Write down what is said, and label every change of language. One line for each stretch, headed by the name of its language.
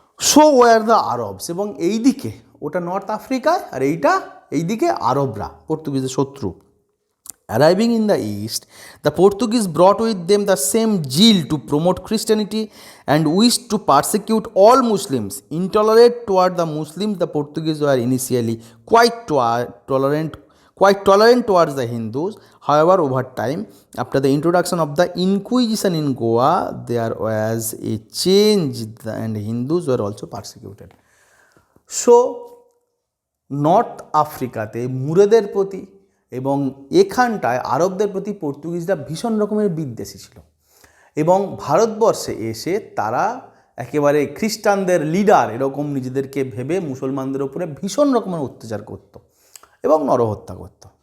English: so war the Arabs,
Bangla: এবং এইদিকে ওটা নর্থ আফ্রিকায়, আর এইদিকে আরবরা পর্তুগিজের শত্রু।
English: Arriving in the east, the Portuguese brought with them the same zeal to promote Christianity and wished to persecute all Muslims. Intolerant toward the Muslims, the Portuguese were initially quite tolerant towards the Hindus. However, over time, after the introduction of the Inquisition in Goa, there was a change and Hindus were also persecuted.
Bangla: So, north আফ্রিকাতে মুরেদের প্রতি এবং এখানটায় আরবদের প্রতি পর্তুগিজরা ভীষণ রকমের বিদ্বেষী ছিল, এবং ভারতবর্ষে এসে তারা একেবারে খ্রিস্টানদের লিডার এরকম নিজেদেরকে ভেবে মুসলমানদের ওপরে ভীষণ রকমের অত্যাচার করত এবং নরহত্যা করত।